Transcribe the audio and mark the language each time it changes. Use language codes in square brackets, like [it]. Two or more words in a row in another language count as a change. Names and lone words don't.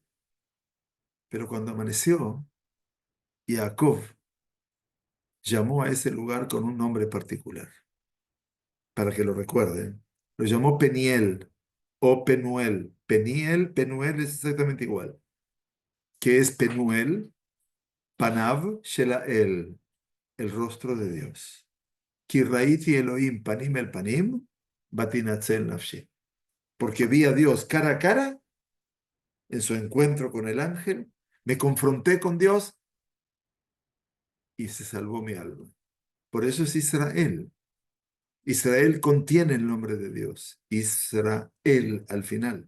[es] Pero cuando amaneció, Jacob llamó a ese lugar con un nombre particular, para que lo recuerden. Lo llamó Peniel o Penuel. Peniel, Penuel es exactamente igual. ¿Qué es Penuel? [he] פניו של אל, [es] el rostro de Dios. [he] כי ראיתי אלוהים פנים אל פנים ותנצל נפשי. [es] Porque vi a Dios cara a cara en su encuentro con el ángel, me confronté con Dios y se salvó mi alma. Por eso es Israel. Israel contiene el nombre de Dios. Israel al final.